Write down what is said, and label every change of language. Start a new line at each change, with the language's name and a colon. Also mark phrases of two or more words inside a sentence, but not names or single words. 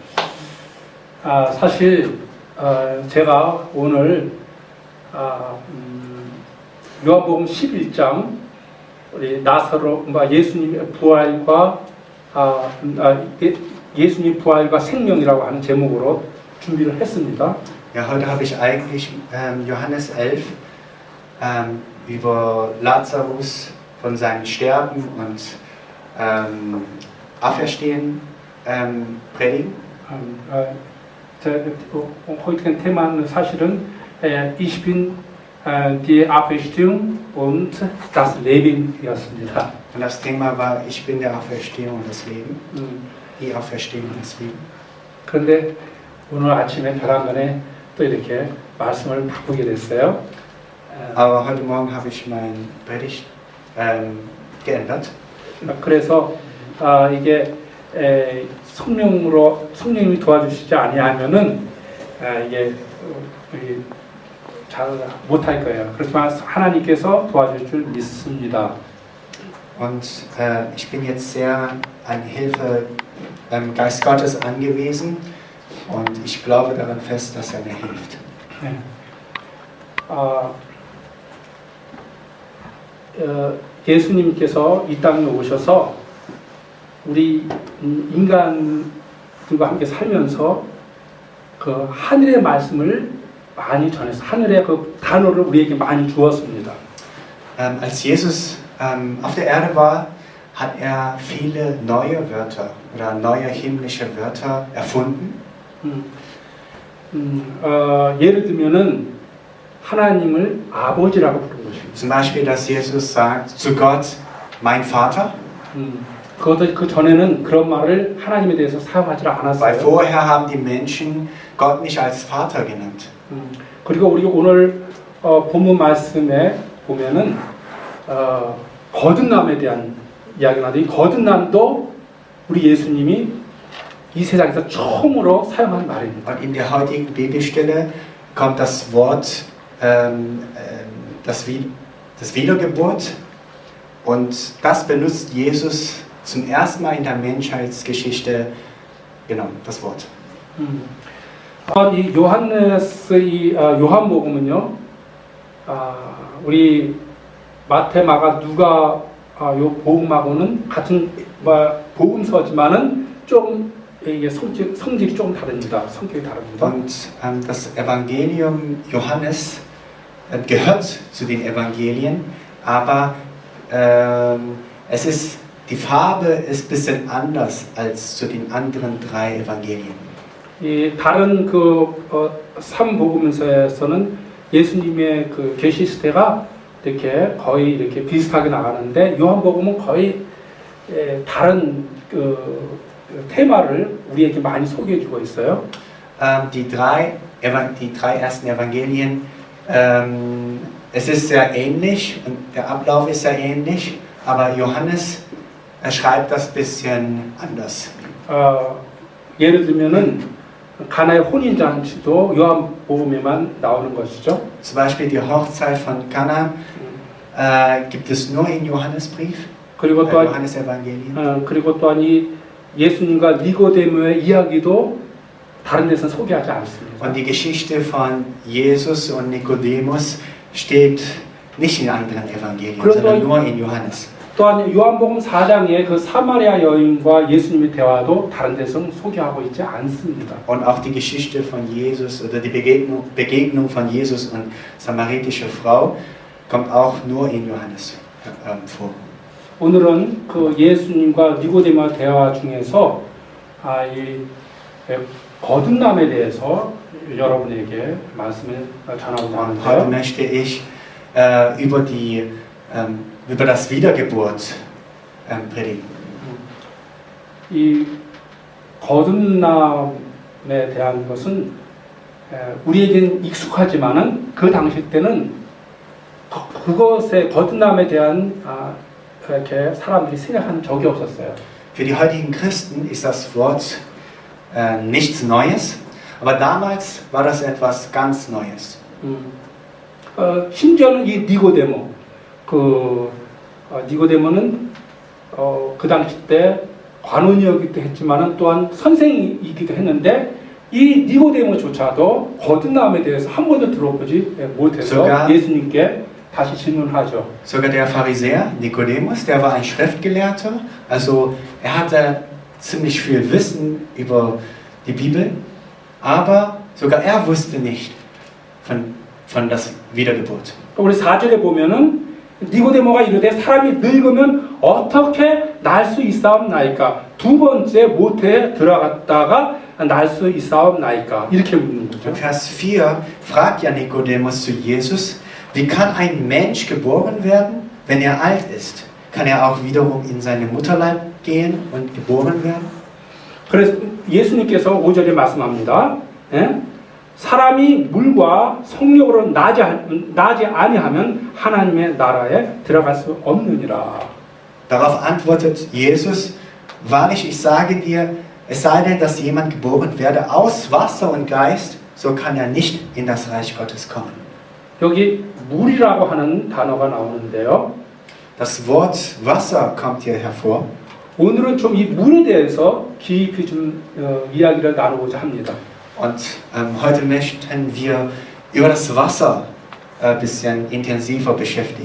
Korean: 사실 제가 오늘 요한복음 11장 우리 나사로 예수님의 부활과 예수님 부활과 생명이라고 하는 제목으로 준비를 했습니다.
German: Ja, heute habe ich eigentlich Johannes 11 über Lazarus von seinem Sterben und Auferstehen predigen.
Korean: heute 테마는 사실은
German: Ich bin die Auferstehung und das Leben
Korean: 이었습니다.
German: Und das Thema war, ich bin der Auferstehung und das Leben. Die Auferstehung und das Leben.
Korean: 그런데 오늘 아침에 벼랑간에 또 이렇게 말씀을 바꾸게 됐어요.
German: Aber heute Morgen habe ich mein Predigt geändert.
Korean: 그래서 이게 성령님이 도와주시지 아니하면은 이게 잘 못할 거예요. 그렇지만 하나님께서 도와줄 줄 믿습니다.
German: Und ich bin jetzt sehr an Hilfe Geist Gottes angewiesen und ich glaube daran fest, dass er mir hilft.
Korean: 네. 예수님께서 이 땅에 오셔서 우리 인간들과 함께 살면서 그 하늘의 말씀을 많이 전해서 하늘의 그 단어를 우리에게 많이 주었습니다.
German: Als Jesus auf der Erde war, hat er viele neue Wörter oder neue himmlische Wörter erfunden.
Korean: 예를 들면은 하나님을 아버지라고 부른 것입니다.
German: Zum Beispiel, dass Jesus sagt zu Gott, mein Vater.
Korean: 그것도 그 전에는 그런 말을 하나님에 대해서 사용하지
German: Weil
Korean: 않았어요.
German: vorher haben die Menschen Gott nicht als Vater genannt.
Korean: 그리고 우리 오늘 본문 말씀에 보면은 거듭남에 대한 이야기가 나는데 이 거듭남도 우리 예수님이 이 세상에서 처음으로 사용한 말입니다.
German: Und in der heutigen Bibelstelle kommt das Wort das Wiedergeburt und das benutzt Jesus zum ersten Mal in der Menschheitsgeschichte, genau, das Wort.
Korean: 이 요한네스의 요한복음은요, 우리 마태, 마가, 누가 요 복음하고는 같은 복음서지만은 좀 이게 성질이 좀 다릅니다. 성격이 다릅니다.
German: Und das Evangelium Johannes gehört zu den Evangelien, aber die Farbe ist ein bisschen anders als zu den anderen drei Evangelien.
Korean: 이 다른 그 삼복음서에서는 예수님의 그 계시 시대가 이렇게 거의 이렇게 비슷하게 나가는데 요한복음은 거의 다른 그 테마를 우리에게 많이 소개해주고 있어요.
German: Die drei ersten Evangelien, es ist sehr ähnlich und der Ablauf ist sehr ähnlich, aber Johannes schreibt das ein bisschen anders.
Korean: 예를 들면은 가나의 혼인 잔치도 요한복음에만 나오는 것이죠.
German: Zum Beispiel die Hochzeit von Kana gibt es nur in Johannesbrief,
Korean: 그리고 또한
German: Johannes Evangelium.
Korean: 그리고 또한 이 예수님과 니고데모의 이야기도 다른 데서 소개하지 않습니다.
German: Und die Geschichte von Jesus und Nikodemus steht nicht in anderen Evangelien, sondern nur in Johannes.
Korean: 또한 요한복음 4장의 그 사마리아 여인과 예수님의 대화도 다른 데서 소개하고 있지 않습니다.
German: Und auch die Geschichte von Jesus oder die Begegnung von Jesus und samaritische Frau kommt auch nur in Johannes vor.
Korean: 오늘은 그 예수님과 니고데모와 대화 중에서 이 거듭남에 대해서 여러분에게 말씀을 전하고자
German: Und heute
Korean: 하는데요.
German: möchte ich über das Wiedergeburt predigen.
Korean: 이 거듭남에 대한 것은 우리에겐 익숙하지만은 그 당시 때는 그것의 거듭남에 대한 이렇게 사람들이 생각한 적이 없었어요.
German: Für die heutigen Christen ist das Wort nichts Neues, aber damals war das etwas ganz Neues.
Korean: 심지어는 이 니고데모, 니고데모는 그 당시 때 관원이었기도 했지만은 또한 선생이기도 했는데 이 니고데모조차도 거듭남에 대해서 한 번도 들어보지 못해서
German: Sogar-
Korean: 예수님께 다시 질문하죠.
German: Sogar der Pharisäer Nikodemus, der war ein Schriftgelehrter, also er hatte ziemlich viel Wissen über die Bibel, aber sogar er wusste nicht von das Wiedergeburt.
Korean: 우리 4절에 보면은 니고데모가 이르되 사람이 늙으면 어떻게 날 수 있사옵나이까? 두 번째 모태에 들어갔다가 날 수 있사옵나이까? 이렇게 묻는 거죠.
German: In Vers 4 fragt ja Nikodemus zu Jesus, wie kann ein Mensch geboren werden, wenn er alt ist? Kann er auch wiederum in seine Mutterleib gehen und geboren werden?
Korean: 그래서 예수님께서 5절에 말씀합니다. 예? 사람이 물과 성령으로 나지 아니하면 하나님의 나라에 들어갈 수 없느니라.
German: Darauf antwortet Jesus, wahrlich, ich sage dir, es sei denn, dass jemand geboren werde aus Wasser und Geist, so kann er nicht in das Reich Gottes kommen.
Korean: 여기 물이라고 하는 단어가 나오는데요.
German: Das Wort Wasser kommt hier hervor.
Korean: 오늘은 좀 이 물에 대해서 깊이 좀 이야기를 나누고자 합니다.
German: Und heute möchten wir über das Wasser ein bisschen intensiver beschäftigen.